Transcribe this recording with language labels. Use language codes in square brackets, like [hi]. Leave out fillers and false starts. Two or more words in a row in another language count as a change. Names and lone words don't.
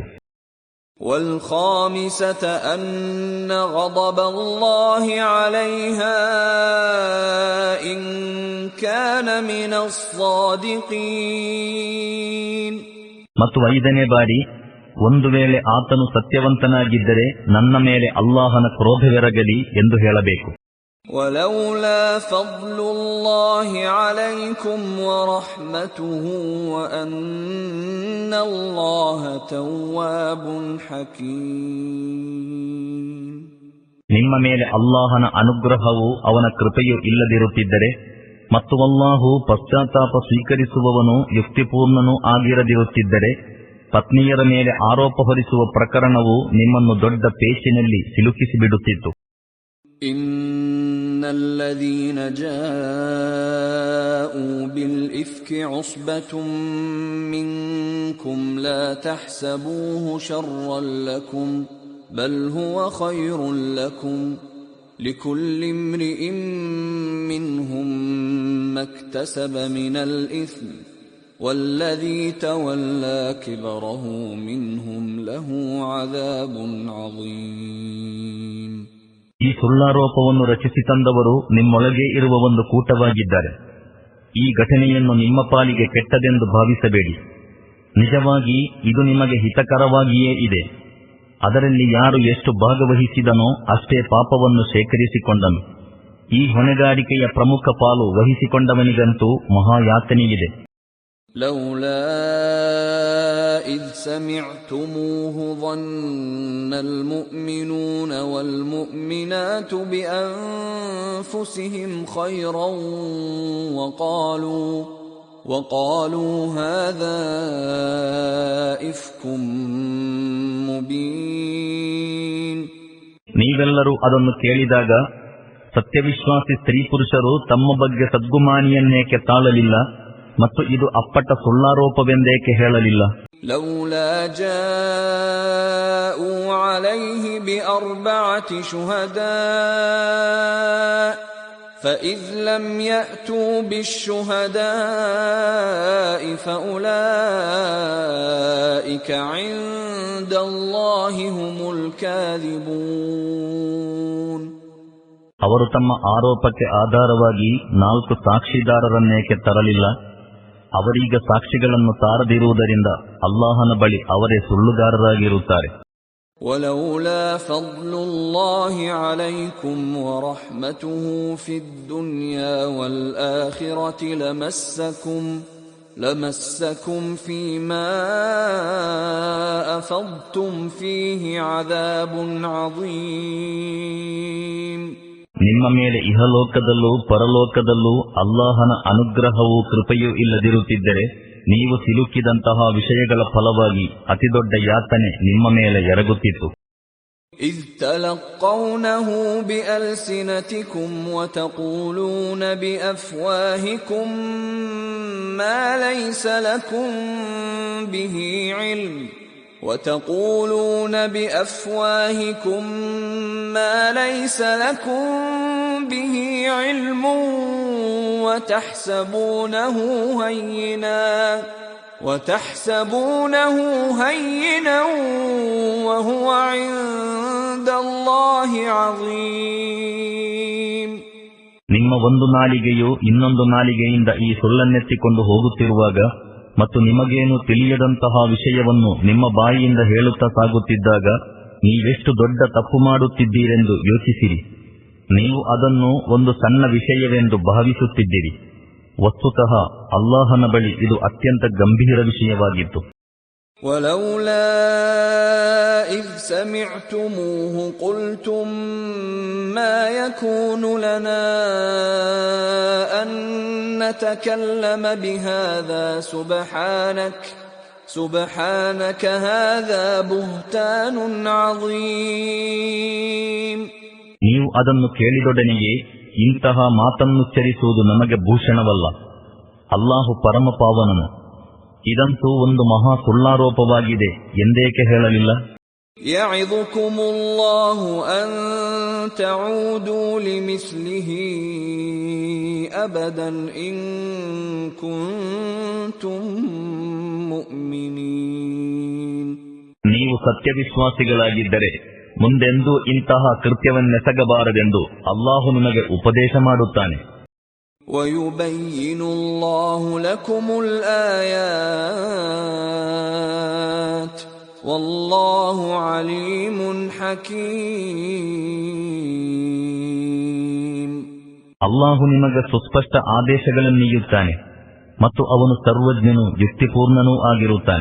[ar] والخامسة أن غضب الله عليها إن كان من الصادقين. [kn] ಮತ್ತು 5ನೇ ಬಾರಿ ಒಂದು ವೇಳೆ ಆತನು ಸತ್ಯವಂತನಾಗಿದ್ದರೆ ನನ್ನ ಮೇಲೆ ಅಲ್ಲಾಹನ ಕ್ರೋಧವೆರಗಲಿ ಎಂದು ಹೇಳಬೇಕು. [ar] ولولا فضل الله عليكم ورحمته وأن الله تواب حكيم. [kn] ನಿಮ್ಮ ಮೇಲೆ ಅಲ್ಲಾಹನ ಅನುಗ್ರಹವು ಅವನ ಕೃಪೆಯು ಇಲ್ಲದಿರುತ್ತಿದ್ದರೆ ಮತ್ತು ಅಲ್ಲಾಹು ಪಶ್ಚಾತ್ತಾಪ ಸ್ವೀಕರಿಸುವವನು ಯುಕ್ತಿಪೂರ್ಣನೂ ಆಗಿರದಿರುತ್ತಿದ್ದರೆ ಪತ್ನಿಯರ ಮೇಲೆ ಆರೋಪ ಹೊರಿಸುವ ಪ್ರಕರಣವು ನಿಮ್ಮನ್ನು ದೊಡ್ಡ ಪೇಚಿನಲ್ಲಿ ಸಿಲುಕಿಸಿಬಿಡುತ್ತಿತ್ತು. [ar] إن الذين جاءوا بالإفك عصبة منكم لا تحسبوه شرا لكم بل هو خير لكم لكل امرئ منهم ما اكتسب من الإثم والذي تولى كبره منهم له عذاب عظيم. [kn] ಈ ಸುಳ್ಳಾರೋಪವನ್ನು ರಚಿಸಿ ತಂದವರು ನಿಮ್ಮೊಳಗೆ ಇರುವ ಒಂದು ಕೂಟವಾಗಿದ್ದಾರೆ. ಈ ಘಟನೆಯನ್ನು ನಿಮ್ಮ ಪಾಲಿಗೆ ಕೆಟ್ಟದೆಂದು ಭಾವಿಸಬೇಡಿ. ನಿಜವಾಗಿ ಇದು ನಿಮಗೆ ಹಿತಕರವಾಗಿಯೇ ಇದೆ. ಅದರಲ್ಲಿ ಯಾರು ಎಷ್ಟು ಭಾಗವಹಿಸಿದನೋ ಅಷ್ಟೇ ಪಾಪವನ್ನು ಶೇಖರಿಸಿಕೊಂಡನು. ಈ ಹೊಣೆಗಾರಿಕೆಯ ಪ್ರಮುಖ ಪಾಲು ವಹಿಸಿಕೊಂಡವನಿಗಂತೂ ಮಹಾಯಾತನೆಯಿದೆ. [ar] لولا إذ سمعتموه ظن المؤمنون والمؤمنات بأنفسهم خيرا وقالوا هذا إفك مبين. [kn] ನೀವೆಲ್ಲರೂ ಅದನ್ನು ಕೇಳಿದಾಗ ಸತ್ಯವಿಶ್ವಾಸಿ ಸ್ತ್ರೀ ಪುರುಷರು ತಮ್ಮ ಬಗ್ಗೆ ಸದ್ಗುಮಾನಿಯನ್ನೇಕೆ ತಾಳಲಿಲ್ಲ ಮತ್ತು ಇದು ಅಪ್ಪಟ ಸುಳ್ಳಾರೋಪವೆಂದೇಕೆ ಹೇಳಲಿಲ್ಲ. [ar] لولا جاءوا عليه ب4 شهداء فإذ لم يأتوا بالشهداء فأولئك عند الله هم الكاذبون. [kn] ಅವರು ತಮ್ಮ ಆರೋಪಕ್ಕೆ ಆಧಾರವಾಗಿ 4 ಸಾಕ್ಷಿದಾರರನ್ನೇಕೆ ತರಲಿಲ್ಲ? ಅವರೀಗ ಸಾಕ್ಷಿಗಳನ್ನು ತಾರದಿರುವುದರಿಂದ ಅಲ್ಲಾಹನ ಬಳಿ ಅವರೇ ಸುಳ್ಳುಗಾರರಾಗಿರುತ್ತಾರೆ. [ar] ولولا فضل الله عليكم ورحمته في الدنيا والآخرة لمسكم فيما أفضتم فيه عذاب عظيم. [kn] ನಿಮ್ಮ ಮೇಲೆ ಇಹಲೋಕದಲ್ಲೂ ಪರಲೋಕದಲ್ಲೂ ಅಲ್ಲಾಹನ ಅನುಗ್ರಹವೂ ಕೃಪೆಯೂ ಇಲ್ಲದಿರುತ್ತಿದ್ದರೆ ನೀವು ಸಿಲುಕಿದಂತಹ ವಿಷಯಗಳ ಫಲವಾಗಿ ಅತಿದೊಡ್ಡ ಯಾತನೆ ನಿಮ್ಮ ಮೇಲೆ ಎರಗುತ್ತಿತ್ತು. [ar] إذ تلقونه بألسنتكم وتقولون بأفواهكم ما ليس لكم به علم وتحسبونه هينا وهو عند الله عظيم. [kn] ನಿಮ್ಮ ಒಂದು ನಾಲಿಗೆಯು ಇನ್ನೊಂದು ನಾಲಿಗೆಯಿಂದ ಈ ಸುಳ್ಳನ್ನೆತ್ತಿಕೊಂಡು ಹೋಗುತ್ತಿರುವಾಗ ಮತ್ತು ನಿಮಗೇನು ತಿಳಿಯದಂತಹ ವಿಷಯವನ್ನು ನಿಮ್ಮ ಬಾಯಿಯಿಂದ ಹೇಳುತ್ತಾ ಸಾಗುತ್ತಿದ್ದಾಗ ನೀವೆಷ್ಟು ದೊಡ್ಡ ತಪ್ಪು ಮಾಡುತ್ತಿದ್ದೀರೆಂದು ಯೋಚಿಸಿರಿ. ನೀವು ಅದನ್ನು ಒಂದು ಸಣ್ಣ ವಿಷಯವೆಂದು ಭಾವಿಸುತ್ತಿದ್ದೀರಿ. ವಸ್ತುತಃ ಅಲ್ಲಾಹನ ಬಳಿ ಇದು ಅತ್ಯಂತ ಗಂಭೀರ ವಿಷಯವಾಗಿತ್ತು. [ar] ولولا إذ سمعتموه قلتم ما يكون لنا أن نتكلم بهذا سبحانك هذا بهتان عظيم. [kn] ಅದನ್ನು ಕೇಳಿದೊಡನೆಯೇ ಇಂತಹ ಮಾತನ್ನುಚ್ಚರಿಸುವುದು ನಮಗೆ ಭೂಷಣವಲ್ಲ. ಅಲ್ಲಾಹು ಪರಮ ಪಾವನನು. ಇದಂತೂ ಒಂದು ಮಹಾ ಸುಳ್ಳಾರೋಪವಾಗಿದೆ ಎಂದೇಕೆ ಹೇಳಲಿಲ್ಲ? [ar] يعظكم الله أن تعودوا لمثله أبدا إن كنتم مؤمنين. [kn] ನೀವು ಸತ್ಯವಿಶ್ವಾಸಿಗಳಾಗಿದ್ದರೆ ಮುಂದೆಂದೂ ಇಂತಹ ಕೃತ್ಯವನ್ನೆಸಗಬಾರದೆಂದು ಅಲ್ಲಾಹು ನಿಮಗೆ ಉಪದೇಶ ಮಾಡುತ್ತಾನೆ. [ar] وَيُبَيِّنُ اللَّهُ لَكُمُ الْآيَاتِ وَاللَّهُ عَلِيمٌ حَكِيمٌ. [kn] ಅಲ್ಲಾಹು ನಿಮಗೆ ಸುಸ್ಪಷ್ಟ ಆದೇಶಗಳನ್ನೀಯುತ್ತಾನೆ ಮತ್ತು ಅವನು ಸರ್ವಜ್ಞನೂ ಯುಕ್ತಿಪೂರ್ಣನೂ ಆಗಿರುತ್ತಾನೆ.